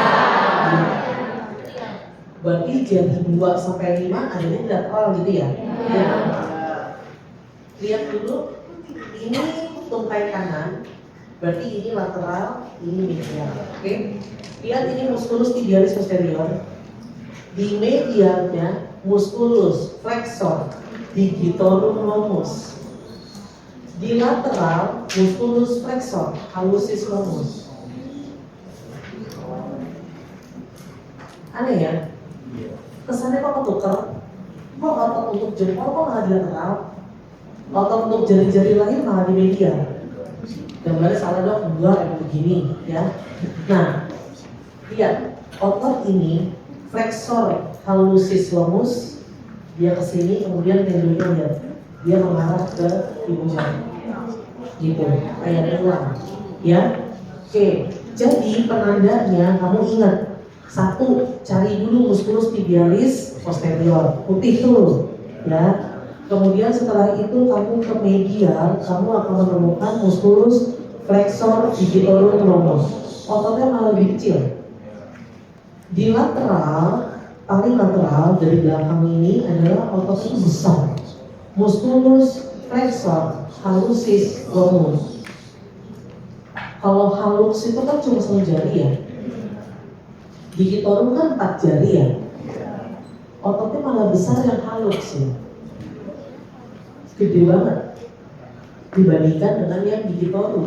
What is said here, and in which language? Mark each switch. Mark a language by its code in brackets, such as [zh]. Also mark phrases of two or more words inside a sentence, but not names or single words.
[id] Berarti jadi 2 sampai 5 adanya di lateral gitu ya? Ya. Lihat dulu, ini tungkai kanan, berarti ini lateral, ini medial. Oke? Lihat ini [la] musculus tibialis posterior. [id] Di medialnya [la] musculus flexor digitorum longus. [id] Di lateral, [la] musculus flexor hallucis longus. [id] Aneh ya? Kesannya kok ketuker? Kok otot untuk jempol kok malah di lateral? Otot untuk jari-jari lain malah di medial. Gambarnya salah dok, enggak emang begini ya. Nah, lihat otot ini [la] flexor hallucis longus, [id] dia kesini kemudian tendonnya lihat dia mengarah ke ibu jari, gitu kayak ulang ya. Oke, jadi penandanya kamu ingat, satu, cari dulu [la] musculus tibialis posterior, [id] putih tuh ya. Kemudian setelah itu kamu ke medial, kamu akan menemukan [la] musculus flexor digitorum longus. [id] Ototnya malah lebih kecil. Di lateral, paling lateral dari belakang ini adalah otot itu besar. [la] Musculus flexor hallucis longus. [id] Kalau hallux itu kan cuma 1 jari ya. Digitorum kan 4 jari ya. Ototnya malah besar yang hallux ya. Gede banget dibandingkan dengan yang digitorum.